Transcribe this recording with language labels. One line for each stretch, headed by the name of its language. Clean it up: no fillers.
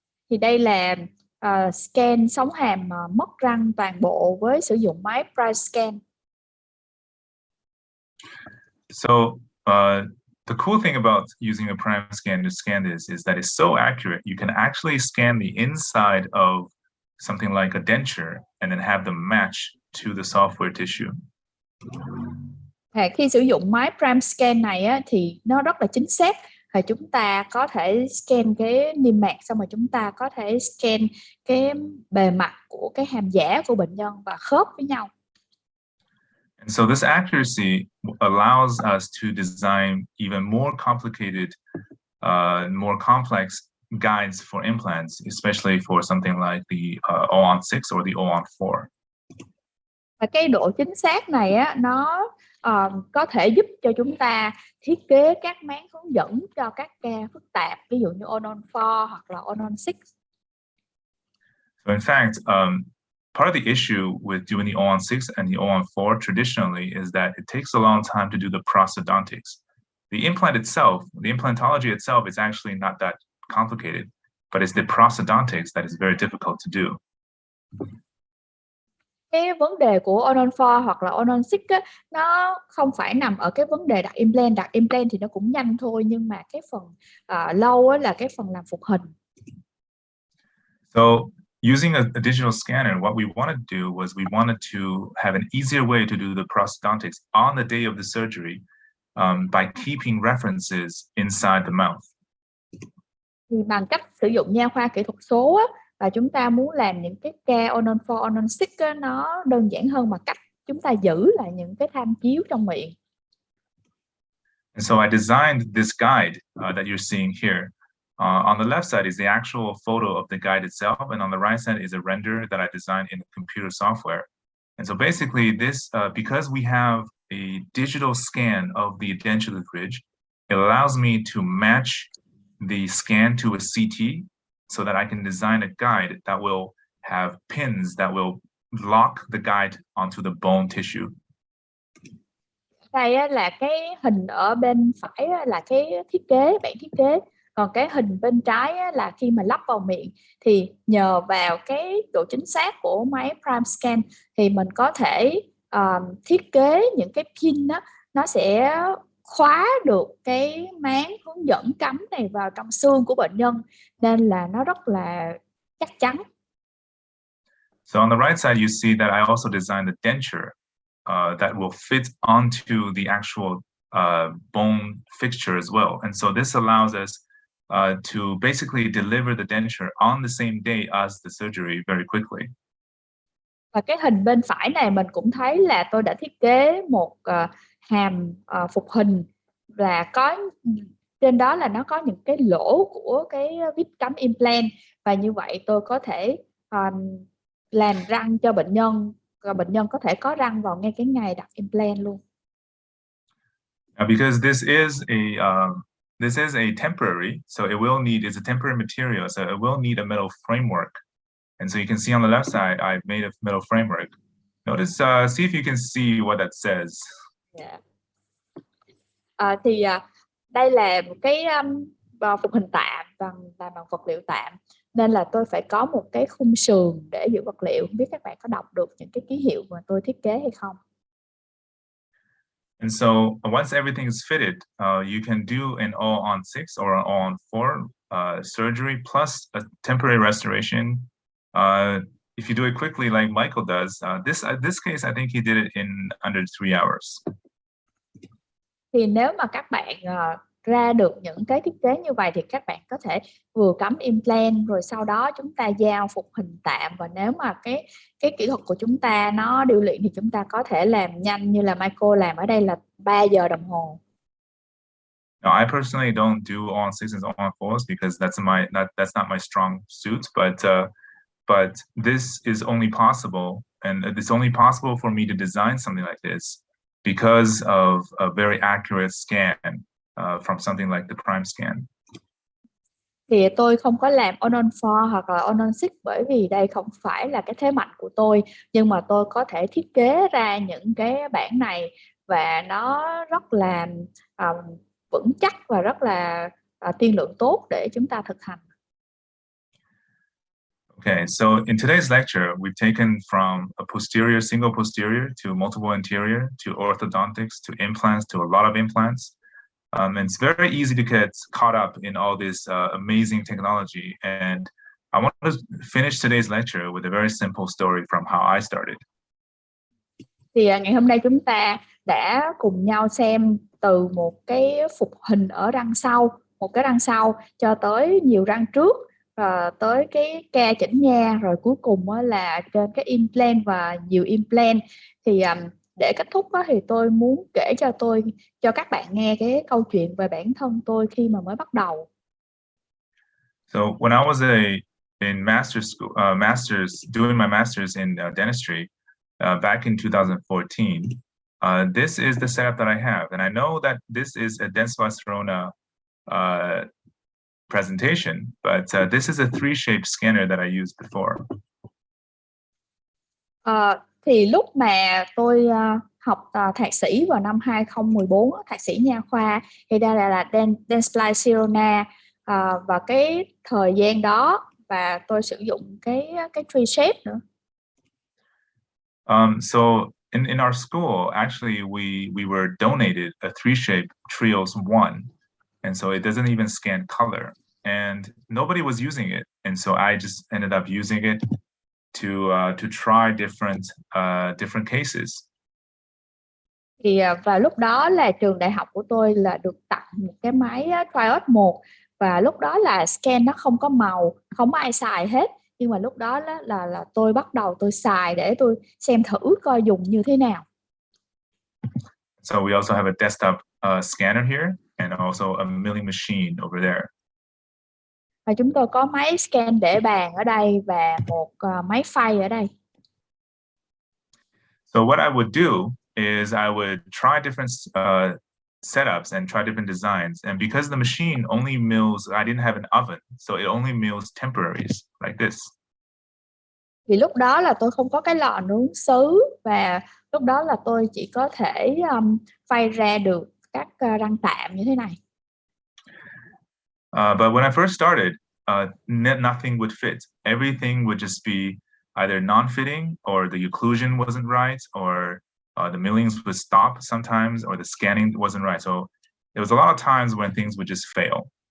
Vietnamese: Thì đây là scan sống hàm mất răng toàn bộ với sử dụng máy prime scan.
English: So the cool thing about using a prime scan to scan this is that it's so accurate. You can actually scan the inside of something like a denture and then have them match to the software tissue.
Vietnamese: Khi sử dụng máy prime scan này thì nó rất là chính xác. Chúng ta có thể scan cái niêm mạc, xong rồi chúng ta có thể scan cái bề mặt của cái hàm giả của bệnh nhân và khớp với nhau.
English: And so this accuracy allows us to design even more complicated, more complex guides for implants, especially for something like the O-on-6 or the O-on-4.
Vietnamese: Và cái độ chính xác này nó có thể giúp cho chúng ta thiết kế các máng hướng dẫn cho các ca phức tạp, ví dụ như O-on-4 hoặc là O-on-6.
English: So in fact, part of the issue with doing the O-on-6 and the O-on-4 traditionally is that it takes a long time to do the prosthodontics. The implant itself, the implantology itself is actually not that complicated, but it's the prosthodontics that is very difficult to do.
Vietnamese: cái vấn đề của Onon 4 hoặc là Onon 6 á, nó không phải nằm ở cái vấn đề đặt implant. Đặt implant thì nó cũng nhanh thôi, nhưng mà cái phần lâu á, là cái phần làm phục hình.
English: So using a digital scanner, what we wanted to do was we wanted to have an easier way to do the prosthodontics on the day of the surgery by keeping references inside the mouth.
Vietnamese: Thì bằng cách sử dụng nha khoa kỹ thuật số á, và chúng ta muốn làm những cái ca Onon 4, Onon 6 á, nó đơn giản hơn bằng cách chúng ta giữ lại những cái tham chiếu trong miệng.
English: And so I designed this guide that you're seeing here. On the left side is the actual photo of the guide itself, and on the right side is a render that I designed in computer software. And so basically this, because we have a digital scan of the dentures bridge, it allows me to match the scan to a CT so that I can design a guide that will have pins that will lock the guide onto the bone tissue.
Vietnamese: Đây là cái hình ở bên phải là cái thiết kế, bản thiết kế. Còn cái hình bên trái là khi mà lắp vào miệng, thì nhờ vào cái độ chính xác của máy Prime Scan thì mình có thể thiết kế những cái pin đó, nó sẽ khóa được cái máng hướng dẫn cắm này vào trong xương của bệnh nhân, nên là nó rất là chắc chắn.
English: So on the right side, you see that I also designed the denture that will fit onto the actual bone fixture as well. And so this allows us to basically deliver the denture on the same day as the surgery very quickly.
Vietnamese: Và cái hình bên phải này mình cũng thấy là tôi đã thiết kế một hàm phục hình, và có trên đó là nó có những cái lỗ của cái vít cắm implant, và như vậy tôi có thể làm răng cho bệnh nhân, và bệnh nhân có thể có răng vào ngay cái ngày đặt implant luôn.
English: Because this is a temporary, so it will need, it's a temporary material, so it will need a metal framework. And so you can see on the left side, I've made a metal framework. Notice, see if you can see what that says. Yeah.
Vietnamese: Đây là một cái phục hình tạm bằng vật liệu tạm, nên là tôi phải có một cái khung sườn để giữ vật liệu. Không biết các bạn có đọc được những cái ký hiệu mà tôi thiết kế hay không?
English: And so once everything is fitted, you can do an all-on-6 or an all-on-4 surgery plus a temporary restoration. If you do it quickly like Michael does, this case, I think he did it in under 3 hours.
Vietnamese: Thì nếu mà các bạn ra được những cái thiết kế như vậy thì các bạn có thể vừa cắm implant rồi sau đó chúng ta giao phục hình tạm, và nếu mà cái kỹ thuật của chúng ta nó điêu luyện thì chúng ta có thể làm nhanh như là Michael làm ở đây là 3 giờ đồng hồ.
English: Now, I personally don't do all-on-6s and all-on-4s because that's not my strong suit, but this is only possible, and it's only possible for me to design something like this because of a very accurate scan from something like the Prime Scan.
Vietnamese: Thì tôi không có làm Onon 4 hoặc là Onon 6 bởi vì đây không phải là cái thế mạnh của tôi, nhưng mà tôi có thể thiết kế ra những cái bản này và nó rất là vững chắc và rất là tiên lượng tốt để chúng ta thực hành.
English: Okay, so in today's lecture, we've taken from a posterior, single posterior to multiple anterior to orthodontics to implants to a lot of implants. And it's very easy to get caught up in all this amazing technology. And I want to finish today's lecture with a very simple story from how I started.
Vietnamese: Thì ngày hôm nay chúng ta đã cùng nhau xem từ một cái phục hình ở răng sau, một cái răng sau cho tới nhiều răng trước, tới cái ca chỉnh nha, rồi cuối cùng là trên cái implant và nhiều implant. Thì để kết thúc thì tôi muốn kể cho các bạn nghe cái câu chuyện về bản thân tôi khi mà mới bắt đầu.
English: So when I was in master's school, doing my master's in dentistry back in 2014, this is the setup that I have, and I know that this is a dense Barcelona presentation, but this is a 3-shape scanner that I used before.
Vietnamese: Thì lúc mà tôi học thạc sĩ vào năm 2014, thạc sĩ nha khoa, thì đây là Dense Barcelona, và cái thời gian đó và tôi sử dụng cái 3 shape nữa.
English: So in our school, actually, we were donated a 3-shape Trios 1, and so it doesn't even scan color, and nobody was using it, and so I just ended up using it to try different cases.
Vietnamese: Thì và lúc đó là trường đại học của tôi là được tặng một cái máy Trios 1, và lúc đó là scan nó không có màu, không có ai xài hết, nhưng mà lúc đó là tôi bắt đầu tôi xài để tôi xem thử coi dùng như thế nào.
English: So we also have a desktop scanner here and also a milling machine over there.
Vietnamese: Và chúng tôi có máy scan để bàn ở đây và một máy phay ở đây.
English: So what I would do is I would try different setups and try different designs. And because the machine only mills, I didn't have an oven, so it only mills temporaries like this.
Vietnamese: Thì lúc đó là tôi không có cái lò nướng sứ, và lúc đó là tôi chỉ có thể phay ra được các răng tạm như thế này.
English: But when I first started, nothing would fit. Everything would just be either non-fitting, or the occlusion wasn't right, or the millings would stop sometimes, or the scanning wasn't right. So there was a lot of times when things would just fail.